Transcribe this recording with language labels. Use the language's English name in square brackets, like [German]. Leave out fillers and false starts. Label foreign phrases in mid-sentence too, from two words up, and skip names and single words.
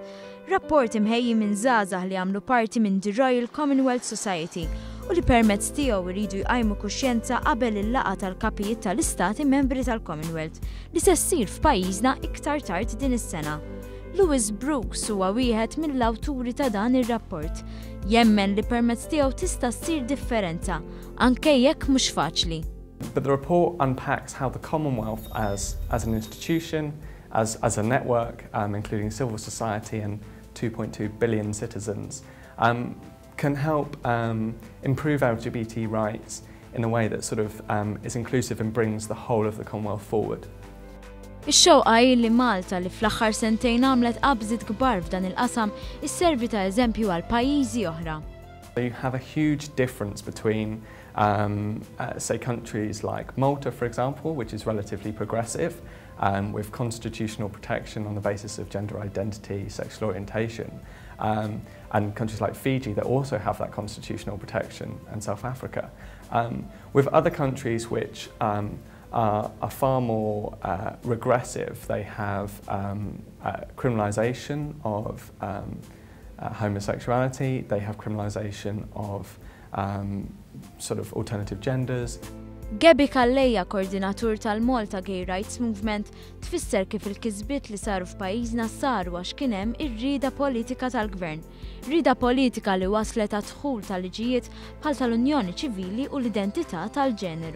[Maltese] Rapport imħejji minn żgħażagħ li għamlu parti minn the Royal Commonwealth Society u li permezz tiegħu jridu jqajmu kuxjenza qabel il-laqgħa tal-kapijiet tal-istati membri tal-Commonwealth li se ssir f'pajjiżna iktar tard din is-sena. Lewis Brooks huwa wieħed mill-awturi ta' dan ir-rapport. Jemmen li permezz tiegħu tista' ssir differenza, anke jekk mhux faċli. [English] But the report unpacks how the Commonwealth as an institution, as a network, including civil society and 2.2 billion citizens, can help improve LGBT rights in a way that sort of is inclusive and brings the whole of the Commonwealth forward. [Maltese] Ix-xewqa li Malta li fl-aħħar sentejn għamlet qabżiet kbar f'dan il-qasam is-servi ta' eżempju għal pajjiżi oħra. [English] You have a huge difference between, say, countries like Malta, for example, which is relatively progressive, with constitutional protection on the basis of gender identity, sexual orientation, and countries like Fiji that also have that constitutional protection, and South Africa. With other countries which are far more regressive. They have criminalisation of homosexuality, they have criminalisation of sort of alternative genders. [Maltese] Gebi Kalleja, koordinatur tal-Malta Gay Rights Movement, tfisser kif il-kisbiet li saru f'pajjiżna saru għax kien hemm ir-rieda politika tal-Gvern. Rieda politika li waslet għad dħul tal-liġijiet bħal tal-Unjoni Ċivili u l-identità tal-Ġeneru.